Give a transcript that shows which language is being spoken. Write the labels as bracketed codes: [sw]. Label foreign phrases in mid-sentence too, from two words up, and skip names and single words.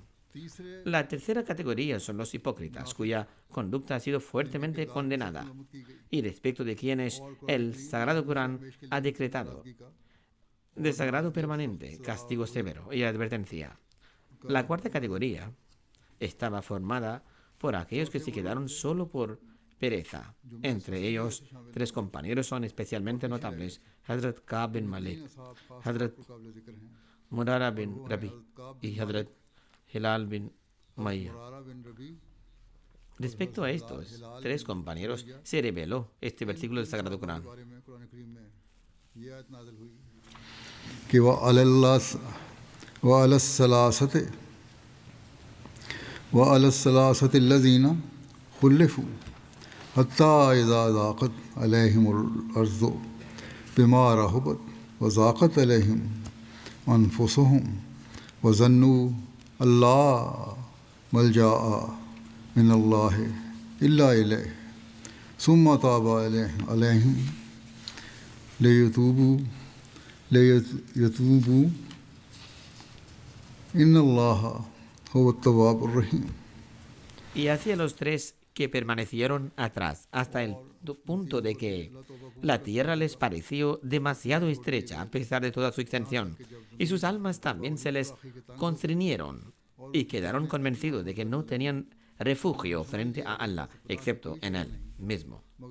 [es] La tercera categoría son los hipócritas, cuya conducta ha sido fuertemente condenada y respecto de quienes el Sagrado Corán ha decretado desagrado permanente, castigo severo y advertencia. La cuarta categoría estaba formada por aquellos que se quedaron solo por pereza. Entre ellos, 3 compañeros son especialmente notables: Hazrat Ka'b bin Malik, Hazrat Murara bin Rabi y Hazrat Hilal bin Umayya. Respecto a estos 3 compañeros, se reveló este versículo del Sagrado Corán. [ar] कि वअलस्सलासति الذين خلفوا حتى إذا ضاقت عليهم الأرض بما رحبت وضاقت عليهم أنفسهم وظنوا أن لا ملجأ من الله إلا إليه ثم تاب عليهم ليتوبوا إن الله هو التواب الرحيم. [es] Y hacia los 3 que permanecieron atrás, hasta el punto de que la tierra les pareció demasiado estrecha a pesar de toda su extensión, y sus almas también se les constriñeron y quedaron convencidos de que no tenían refugio frente a Allah, excepto en Él mismo.